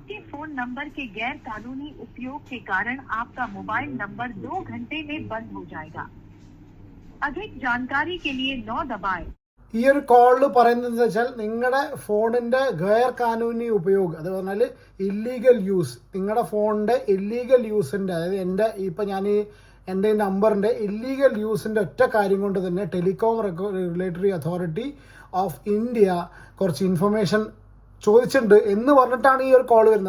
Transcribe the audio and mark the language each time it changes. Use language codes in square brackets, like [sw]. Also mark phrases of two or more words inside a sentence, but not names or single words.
[hi] आपके फोन नंबर के गैर कानूनी उपयोग के कारण आपका मोबाइल नंबर 2 घंटे में बंद हो जाएगा। अधिक जानकारी के लिए 9 दबाएं। [ml] ഈ ഒരു കോളിൽ പറയുന്നത് വെച്ചാൽ നിങ്ങളുടെ ഫോണിൻ്റെ [hi] ഗൈർ കാനൂനി [ml] ഉപയോഗം, അത് പറഞ്ഞാൽ [en] illegal use, [ml] നിങ്ങളുടെ ഫോണിൻ്റെ [en] illegal use, [ml] അതായത് എൻ്റെ നമ്പറിൻ്റെ [en] illegal use [ml] ഒറ്റ കാര്യം കൊണ്ട് തന്നെ ടെലികോം റെഗുലേറ്ററി അതോറിറ്റി ഓഫ് ഇന്ത്യ കുറച്ച് ഇൻഫർമേഷൻ ചോദിച്ചിട്ടുണ്ട് എന്ന് പറഞ്ഞിട്ടാണ് ഈ ഒരു കോൾ വരുന്നത്.